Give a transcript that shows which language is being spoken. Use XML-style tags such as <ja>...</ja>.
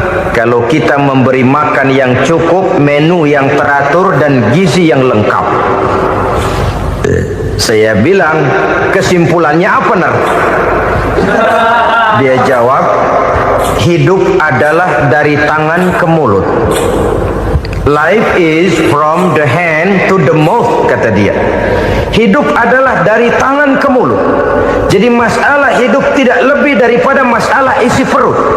<id>Kalau kita memberi makan yang cukup, menu yang teratur, dan gizi yang lengkap. Saya bilang, kesimpulannya apa, Ner? Dia jawab, hidup adalah dari tangan ke mulut.</id> <en>Life is from the hand to the mouth,</en> <id>kata dia. Hidup adalah dari tangan ke mulut. Jadi masalah hidup tidak lebih daripada masalah isi perut.</id>